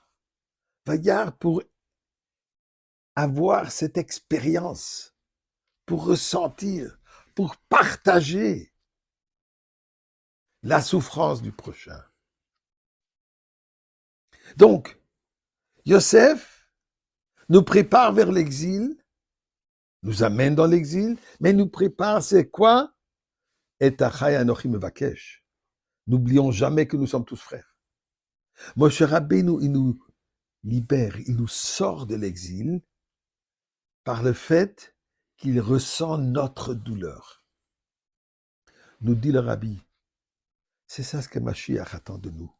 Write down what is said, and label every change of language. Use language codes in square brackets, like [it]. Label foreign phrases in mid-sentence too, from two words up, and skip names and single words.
[fr] Vayar pour avoir cette expérience, pour ressentir, pour partager la souffrance du prochain. Donc, Yosef nous prépare vers l'exil, nous amène dans l'exil, mais nous prépare, c'est quoi? [he] את אחי אנכי מבקש. [fr] N'oublions jamais que nous sommes tous frères. Moshe Rabbeinu, il nous libère, il nous sort de l'exil par le fait qu'il ressent notre douleur. Nous dit le Rabbi, c'est ça ce que Mashiach attend de nous.